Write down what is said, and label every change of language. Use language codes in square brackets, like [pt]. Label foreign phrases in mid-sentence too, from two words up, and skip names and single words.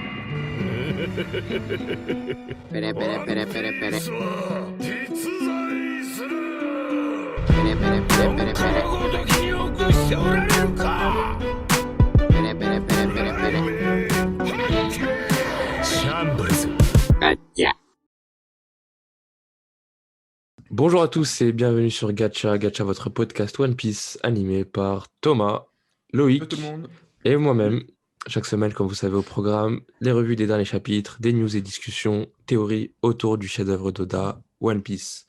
[ja] Pere, pere, ワ pere, ンピ pere, ー pere. スは実在する Pere, pere, pere, ど pere, っか pere. のごときに臆しておられるか Pere, pere, pere, pere, pere. シャンブルズ [fr] Gacha. Bonjour à tous et bienvenue sur Gacha, Gacha, votre podcast One Piece animé par Thomas, Loïc Bonjour tout le monde. et moi-même. Chaque semaine, comme vous savez, au programme, les revues des derniers chapitres, des news et discussions, théories autour du chef-d'œuvre d'Oda, One Piece.